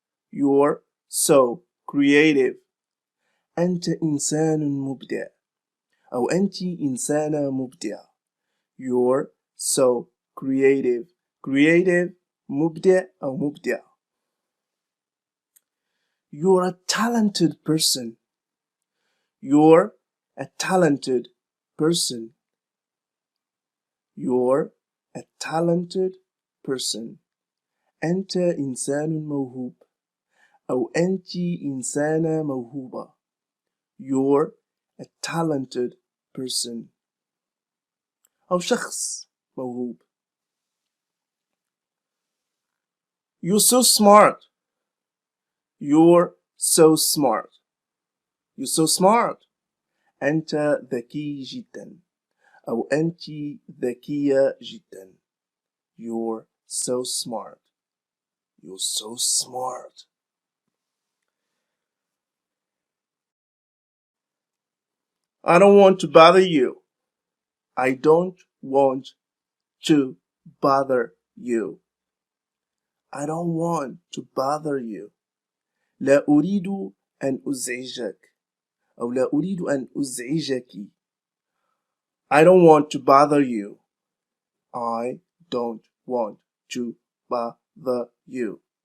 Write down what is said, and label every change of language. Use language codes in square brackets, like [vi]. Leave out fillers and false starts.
[en] You're so creative. [ar] أنت إنسان مبدع أو أنت إنسانة مبدعة. [en] You're so creative. [ar] Creative مبدع أو مبدعة. [en] You're a talented person. You're a talented person. You're a talented person. [ar] أنت إنسان موهوب أو أنت إنسانة موهوبة. [en] You're a talented person. [ar] أو شخص موهوب. [en] You're so smart. You're so smart. You're so smart. [ar] أنت ذكي جدا أو أنت ذكية جدا. [en] You're so smart. You're so smart. I don't want to bother you. I don't want to bother you. I don't want to bother you. [ar] لا أريد أن أزعجك أو لا أريد أن أزعجك. [en] I don't want to bother you. I don't want to bother you.